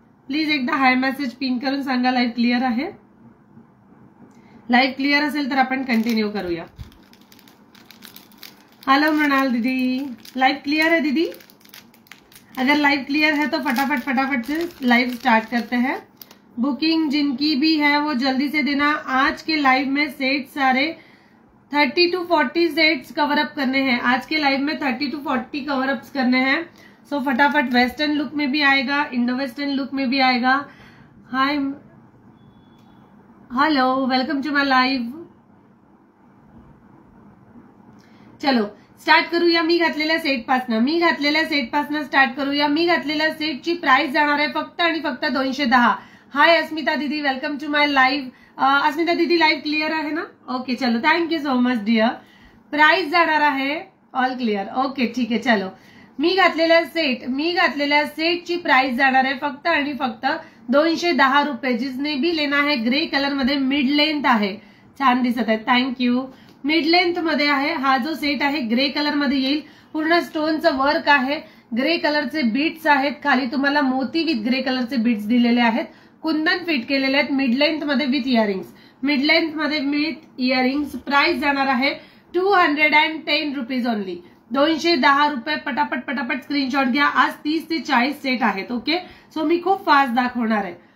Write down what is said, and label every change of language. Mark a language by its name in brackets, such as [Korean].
[Marathi] Please एकदा hi message pin करून सांगा लाईव्ह क्लिअर आहे। लाईव्ह क्लिअर असेल तर आपण कंटिन्यू करूया। [Hindi] हेलो मृणाल दीदी, लाइव क्लियर है दीदी? अगर लाइव क्लियर है तो फटाफट से लाइव स्टार्ट करते हैं। बुकिंग जिनकी भी है वो जल्दी से देना। आज के लाइव में सेट सारे 30 to 40 सेट्स कवर अप करने हैं। आज के लाइव में 30 to 40 कवर अप्स करने हैं। सो फटाफट वेस्टर्न लुक में भी आएगा, इंडो वेस्टर्न लुक में भी आएगा। [English] Hi, hello, welcome to my live. [Marathi] चलो स्टार्ट करूया। मी घातलेल्या सेटपासून स्टार्ट करूया। मी घातलेल्या सेटची प्राइस जाणार आहे फक्त आणि फक्त 210। [English] hi [Marathi] अस्मिता दीदी, वेलकम टू माय लाइव। अस्मिता दीदी लाइव क्लियर आहे ना? [English] Okay चलो, thank you so much dear. [Marathi] Price जाणार आहे ऑल क्लिअर। ओके ठीक आहे, चलो। मी घातलेल्या सेटची प्राइस जाणार आहे फक्त आणि फक्त 210 रुपये। [Hindi] जिसने भी लेना है [Marathi] ग्रे कलर मध्ये मिड लेंथ आहे, छान दिसत आहे, थँक्यू। मिड लेंथ मध्ये आहे हा जो सेट आहे, ग्रे कलर मध्ये येईल। पूर्ण स्टोनचं वर्क आहे, ग्रे कलरचे बीट्स आहेत, खाली तुम्हाला मोती विथ ग्रे कलरचे बीट्स दिलेले आहेत, कुंदन फिट केलेले आहेत। मिड लेंथ मध्ये विथ इयरिंग्स। प्राइस जाणार आहे 210 रुपीज ओनली, 210 रुपये। पटापट स्क्रीनशॉट घ्या। आज 30 ते 40 सेट आहेत। ओके, सो मी खूप फास्ट दाखवणार आहे।